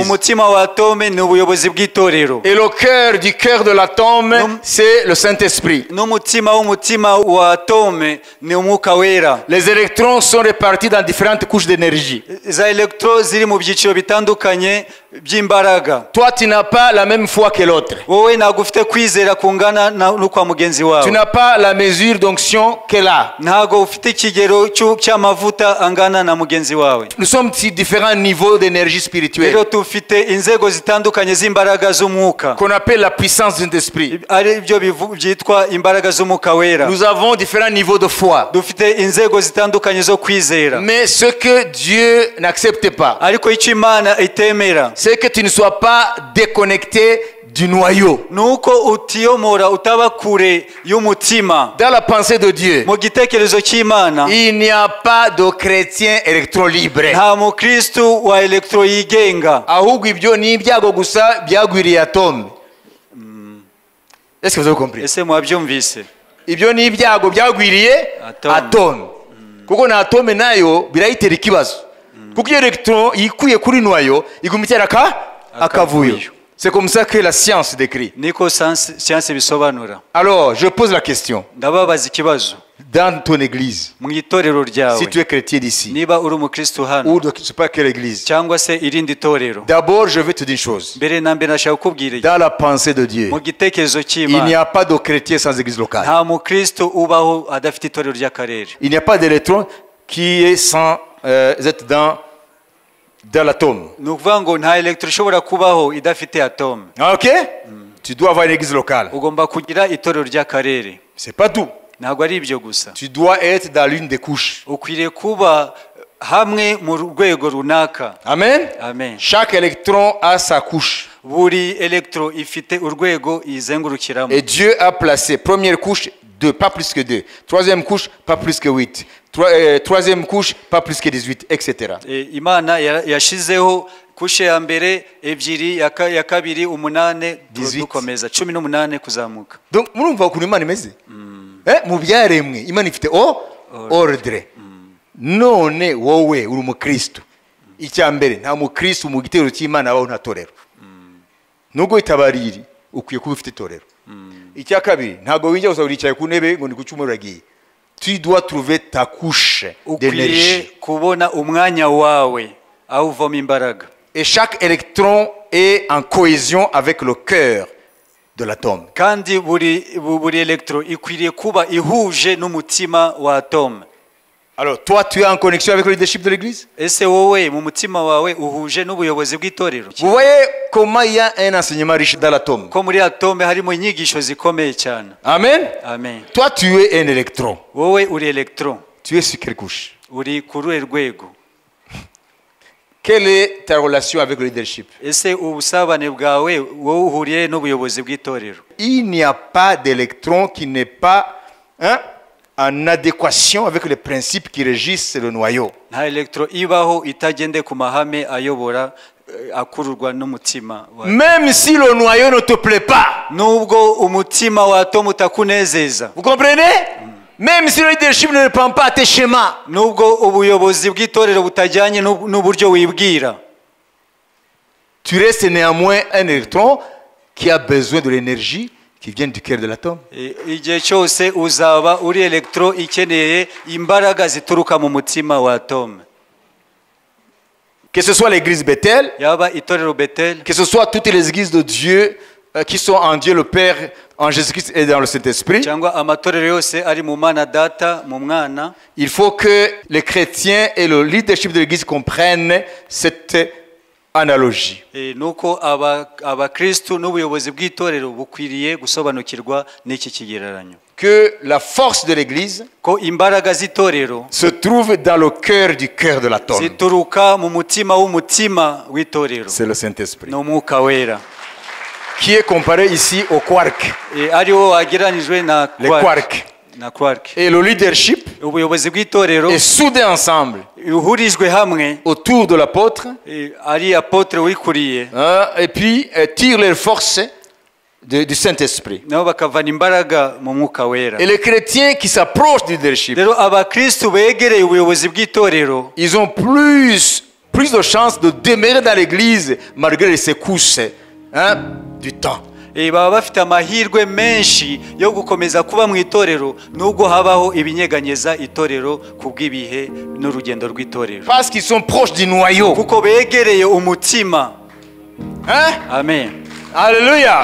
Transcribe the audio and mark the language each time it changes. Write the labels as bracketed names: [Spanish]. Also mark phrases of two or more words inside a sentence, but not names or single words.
[Kinyarwanda] Umutima wa atome ni ubuyobozi bw'itorero, [French] Et le cœur de l'atome, c'est le Saint-Esprit. [Kinyarwanda] n'umutima wa atome ni umwuka wera. [French] Les électrons sont répartis dans différentes couches d'énergie. [Kinyarwanda] Za electro ziri mu byiciro bitandukanye by'imbaraga. [French] Toi, tu n'as pas la même foi que l'autre. [Kinyarwanda] Wowe ntabwo ufite kwizera kungana n'ukwa mugenzi [French] Tu [Kinyarwanda] wawe, [French] n'as pas la mesure d'onction qu'elle a. [Kinyarwanda] ntabwo ufite ikigero cy'amavuta angana na mugenzi wawe. [French] Nous sommes sur différents niveaux d'énergie spirituelle [Kinyarwanda] Rero dufite inzego zitandukanye z'imbaraga z'umwuka, [French] qu'on appelle la puissance de l'esprit. [Kinyarwanda] ari byo byitwa imbaraga z'umwuka wera. [French] Nous avons différents niveaux de foi. [Kinyarwanda] Dufite inzego zitandukanye zo kwizera, [French] Mais ce que Dieu n'accepte pas, [Kinyarwanda] ariko icyo Imana itemera [French] c'est que tu ne sois pas déconnecté du noyau. [Kinyarwanda] ni uko utiyomora, utaba kure y'umutima. [French] Dans la pensée de Dieu, [Kinyarwanda] Mu gitekerezo cy'Imana [French] il n'y a pas de chrétien électron libre. [Kinyarwanda] nta mukristu wa elektro yigenga, Ahubwo ibyo ni ibyago gusa byagwiriye atome. [French] Est-ce que vous avez compris? [Kinyarwanda] ese mwabyumvise? Ibyo ni ibyago byagwiriye Atome. atome. Kuko na atome nayo birayitera ikibazo. Kuko iyo electron yikuye kuri noyau iguma itera akavuyo. [French] C'est comme ça que la science décrit. [Kinyarwanda] niko siyansi bisobanura. [French] Alors, je pose la question. [Kinyarwanda] Ndababaza ikibazo, [French] dans ton église, [Kinyarwanda] mu itorero ryawe [French] si tu es chrétien d'ici, [Kinyarwanda] niba uri umukristo hano [French] ou de je sais pas quelle église, [Kinyarwanda] cyangwa se irindi torero, [French] d'abord je vais te dire une chose. [Kinyarwanda] mbere na mbere nashaka kukubwira iki. [French] Dans la pensée de Dieu, [Kinyarwanda] mu gitekerezo [French] il n'y [Kinyarwanda] cy'Imana [French] a pas de chrétien sans église locale. [Kinyarwanda] nta mukristo ubaho adafite itorero ry'akarere. [French] Il n'y a pas d'électron qui est sans être dans l'atome. [Kinyarwanda] ni ukuvuga ngo nta electro ishobora kubaho idafite atome. Ok? [French] Tu dois avoir une église locale. [Kinyarwanda] ugomba kugira itorero ry'akarere. [French] C'est pas tout. [Kinyarwanda] ntabwo ari ibyo gusa, [French] Tu dois être dans l'une des couches. [Kinyarwanda] ukwiriye kuba hamwe mu rwego runaka. Amen? Amen. [French] Chaque électron a sa couche. [Kinyarwanda] buri electro ifite urwego izengurukiramo. [French] Et Dieu a placé, première couche, 2, pas plus que 2. Troisième couche, pas plus que 8. Troisième couche, pas plus que 18, etc. [Kinyarwanda] Imana yashizeho kushe ya mbere ebyiri, ya kabiri 8, 18. dukomeza 18 kuzamuka. Donc, murumva ukuntu Imana imeze? Mu byaremwe Imana ifite ordre. None wowe uri umukristo. Icya mbere nta mukristo mu gitero cy'Imana abaho nta torero. Nubwo itabariri ukwiye kuba ufite torero. Icya kabiri ntago winjya gusa uricaye ku ntebe ngo ni ku cyumweru uragiye. [French] Tu dois trouver ta couche d'énergie. [Kinyarwanda] kubona umwanya wawe aho uvoma imbaraga. [French] Et chaque électron est en cohésion avec le cœur de l'atome. [Kinyarwanda] kandi buri electro ikwiriye kuba ihuje n'umutima wa atome. [French] Alors, toi, tu es en connexion avec le leadership de l'église? [Kinyarwanda] ese wowe mu mutima wawe uhuje n'ubuyobozi bw'itorero? [French] Vous voyez comment il y a un enseignement riche dans l'atome? [Kinyarwanda] ko muri atome harimo inyigisho zikomeye cyane. Amen? Amen. [French] Toi, tu es un électron. [Kinyarwanda] wowe uri electron, [French] Tu es sur quelle couche? [Kinyarwanda] uri ku ruhe rwego? [French] Quelle est ta relation avec le leadership? [Kinyarwanda] ese ubusabane bwawe wowe uhuriye n'ubuyobozi bw'itorero? [French] Il n'y a pas d'électron qui n'est pas en adéquation avec les principes qui régissent le noyau. [Kinyarwanda] nta electro ibaho itagende ku mahame ayobora akururwa n'umutima wawe. [French] Même si le noyau ne te plaît pas. [Kinyarwanda] nubwo umutima wa atome utakunezeza, [French] Vous comprenez? Même si le leadership ne répond pas à tes schémas. [Kinyarwanda] nubwo ubuyobozi bw'itorero butajyanye n'uburyo wibwira, [French] Tu restes néanmoins un électron qui a besoin de l'énergie qui vient du cœur de l'atome. [Kinyarwanda] igihe cyose uzaba uri electro ikeneye imbaraga zituruka mu mutima wa atome. [French] Que ce soit l'église Bethel, [Kinyarwanda] yaba itorero Bethel, [French] que ce soit toutes les églises de Dieu qui sont en Dieu le Père, en Jésus-Christ et dans le Saint-Esprit, [Kinyarwanda] cyangwa amatorero yose ari mu Mana Data, mu Mwana, [French] il faut que les chrétiens et le leadership de l'église comprennent cette analogie. [Kinyarwanda] nuko abakristu n'ubuyobozi bw'itorero bukwiriye gusobanukirwa n'iki kigereranyo. [French] Que la force de l'église [Kinyarwanda] ko imbaraga z'itorero [French] se trouve dans le cœur du cœur de l'atome. [Kinyarwanda] zituruka mu mutima w'umutima w'itorero, [French] C'est le Saint-Esprit. [Kinyarwanda] n'umwuka wera, [French] Qui est comparé ici au quark. [Kinyarwanda] ari wo wageranijwe na [French] Les quarks. [Kinyarwanda] quark. [French] Et le leadership [Kinyarwanda] ubuyobozi bw'itorero [French] est soudé ensemble [Kinyarwanda] uhurijwe hamwe, [French] autour de l'apôtre, [Kinyarwanda] ari apotre wikuriye, [French] et puis tirent leurs forces du Saint-Esprit. [Kinyarwanda] nabo bakavana imbaraga mu mwuka wera. [French] Et les chrétiens qui s'approchent du leadership, [Kinyarwanda] rero abakristu begereye ubuyobozi bw'itorero [French] ils ont plus de chances de demeurer dans l'église malgré les secousses du temps. [Kinyarwanda] baba bafite amahirwe menshi yo gukomeza kuba mu itorero nubwo habaho ibinyeganyeza itorero kubw'ibihe n'urugendo rw'itorero, [French] Parce qu'ils sont proches du noyau. [Kinyarwanda] kuko begereye umutima. Amen. Alléluia.